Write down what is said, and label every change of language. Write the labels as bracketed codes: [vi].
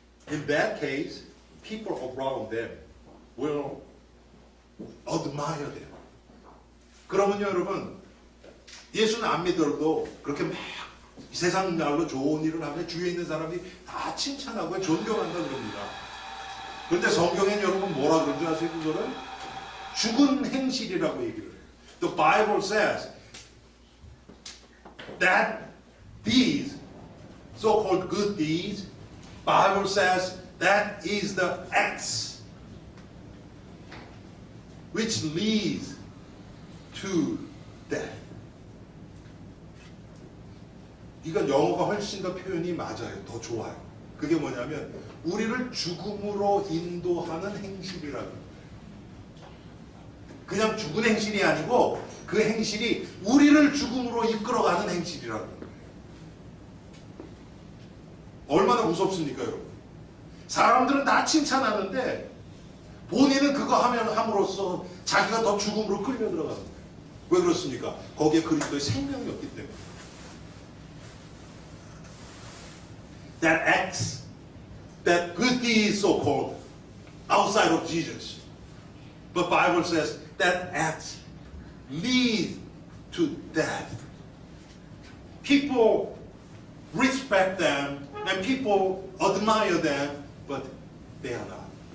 [en] In that case, people around them will admire them. [ko] 그러면요, 여러분, 예수는 안 믿어도 그렇게 막 이 세상 날로 좋은 일을 하면 주위에 있는 사람들이 다 칭찬하고 존경한다 그럽니다. 그런데 성경에는 여러분 뭐라 그런지 아세요? 그거를 죽은 행실이라고 얘기를 해요. [en] The Bible says that these so-called good deeds, Bible says that is the acts which leads to death. [ko] 이건 영어가 훨씬 더 표현이 맞아요. 더 좋아요. 그게 뭐냐면 우리를 죽음으로 인도하는 행실이라고. 그냥 죽은 행실이 아니고 그 행실이 우리를 죽음으로 이끌어가는 행실이라고. 얼마나 무섭습니까, 여러분? 사람들은 다 칭찬하는데 본인은 그거 함으로써 자기가 더 죽음으로 끌려 들어가는 거예요. 왜 그렇습니까? 거기에 그리스도의 생명이 없기 때문에. [en] That acts, that good deeds so-called, outside of Jesus. But Bible says that acts lead to death. People respect them and people admire them, but they are not.